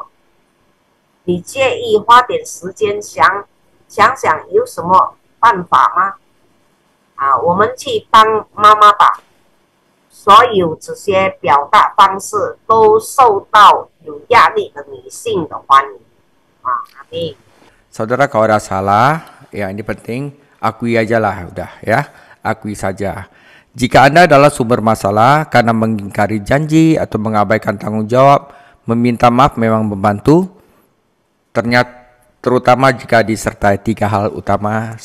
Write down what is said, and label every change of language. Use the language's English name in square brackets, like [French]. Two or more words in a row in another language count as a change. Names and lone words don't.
[Chinese] 你介意花点时间想想有什么办法吗？我们去帮妈妈吧。所有这些表达方式都受到有压力的女性的欢迎。Amin. [Indonesian] Saudara, kalau ada salah, ya ini penting, akui aja lah, udah ya, akui saja. Jika Anda adalah sumber masalah karena mengingkari janji atau mengabaikan tanggung jawab, meminta maaf memang membantu. Terutama jika disertai 3 hal utama.